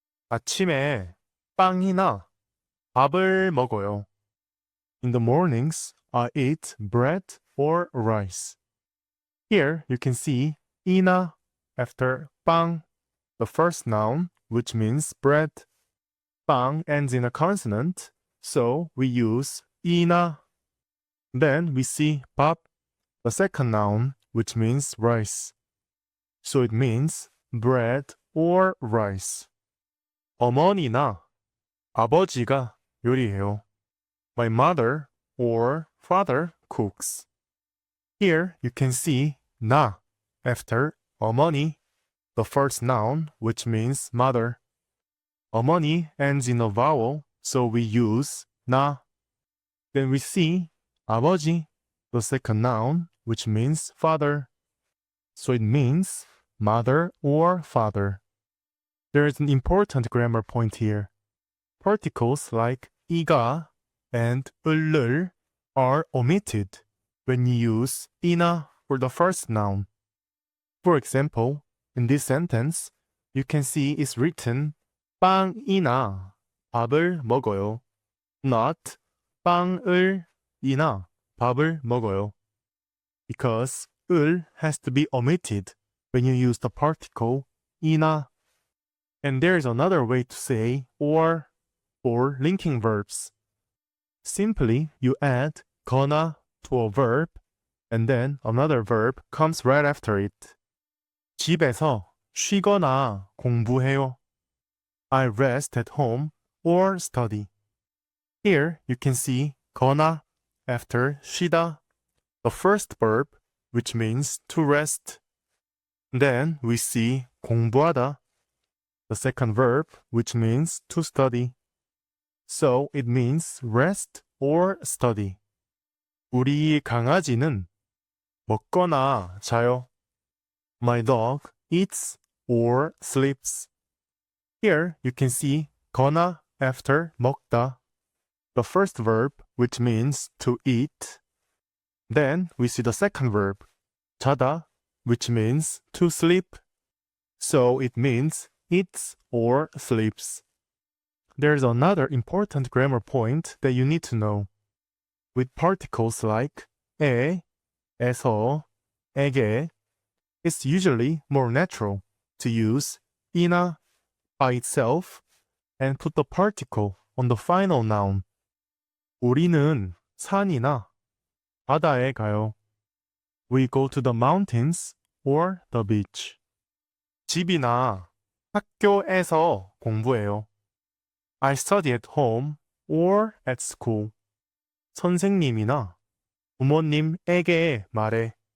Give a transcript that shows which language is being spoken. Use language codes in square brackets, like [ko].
[ko] 아침에 빵이나 밥을 먹어요. [en] In the mornings, I eat bread or rice. Here you can see ina after 빵, the first noun, which means bread. 빵 ends in a consonant, so we use ina. Then we see 밥, the second noun, which means rice. So it means bread or rice. [ko] 어머니나 아버지가 요리해요. [en] My mother or father cooks. Here you can see 나 after 어머니, the first noun, which means mother. 어머니 ends in a vowel, so we use 나. Then we see 아버지, the second noun, which means father. So it means mother or father. There is an important grammar point here. Particles like 이가 and 을을 are omitted when you use 이나 for the first noun. For example, in this sentence, you can see it's written [ko] 빵이나 밥을 먹어요. [en] Not [ko] 빵을이나 밥을 먹어요. [en] Because 을 has to be omitted when you use the particle 이나. And there is another way to say or for linking verbs. Simply, you add 거나 to a verb and then another verb comes right after it. [ko] 집에서 쉬거나 공부해요. [en] I rest at home or study. Here you can see 거나 after 쉬다, the first verb, which means to rest. Then we see 공부하다, the second verb, which means to study. So it means rest or study. [ko] 우리 강아지는 먹거나 자요. [en] My dog eats or sleeps. Here you can see 거나 after 먹다, the first verb, which means to eat. Then we see the second verb, 자다, which means to sleep. So it means eats or sleeps. There's another important grammar point that you need to know. With particles like 에, 에서, 에게, it's usually more natural to use 이나 by itself and put the particle on the final noun. [ko] 우리는 산이나 바다에 가요. [en] We go to the mountains or the beach. [ko] 집이나 학교에서 공부해요. [en] I study at home or at school. [ko] 선생님이나 부모님에게 말해.